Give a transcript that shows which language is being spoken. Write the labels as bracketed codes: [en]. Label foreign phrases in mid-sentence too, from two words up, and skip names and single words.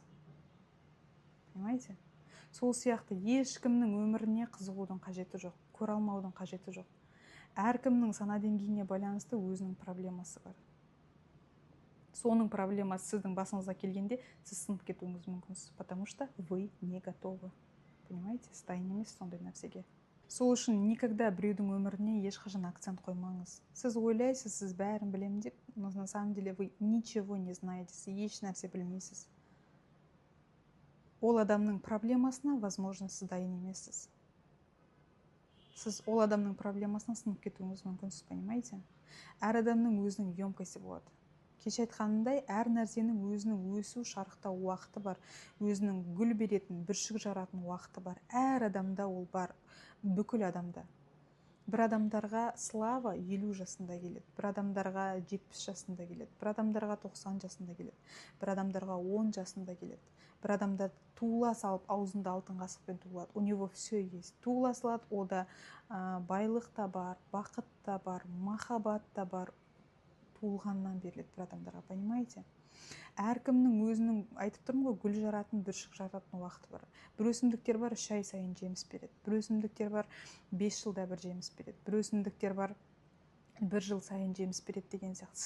[ru] Понимаете? [kk] Сол сияқты ешкімнің өміріне қызығудың қажеті жоқ, көре алмаудың қажеті жоқ. Әркімнің сана деңгейіне байланысты өзінің проблемасы бар. Соның проблемасы сіздің басыңызға келгенде, сіз сынып кетуіңіз мүмкінсіз, [ru] потому что вы не готовы. Понимаете? [kk] Сіз дайын емес сондай нәрсеге. Сол үшін никогда біреудің өміріне ешқашан акцент қоймаңыз. Сіз ойлайсыз, сіз бәрін білемін деп, [ru] но на самом деле вы ничего не знаете, [kk] сіз еш нәрсе білмейсіз. Ол адамның проблемасына, возможно, сіз дайын емессіз. Сіз ол адамның проблемасына сынып кетуіңіз мүмкінсіз, понимаете? Әр адамның өзінің емкости болады. Кеше айтқанымдай, әр нәрсенің өзінің өсу, шарықтау уақыты бар, өзінің гүл беретін, бүршік жаратын уақыты бар. Әр адамда ол бар, бүкіл адамда. бір адамдарға слава 50 жасында келеді, бір адамдарға 70 жасында келеді, бір адамдарға 90 жасында келеді, бір адамдарға 10 жасында келеді. Бір адамдар туыла салып аузында алтын қасықпен туылады, [ru] у него все есть. [kk] Туыла салады, ода байлық та бар, бақыт та бар, махаббат та бар, туылғаннан беріледі бір адамдарға, понимаете? Әркімнің өзінің, айтып тұрмын ғой, гүл жаратын, бүршік жаратын уақыты бар. Бір өсімдіктер бар 3 ай сайын жеміс береді, бір өсімдіктер бар 5 жылда бір жеміс береді, бір өсімдіктер бар 1 жыл сайын жеміс береді деген сияқты.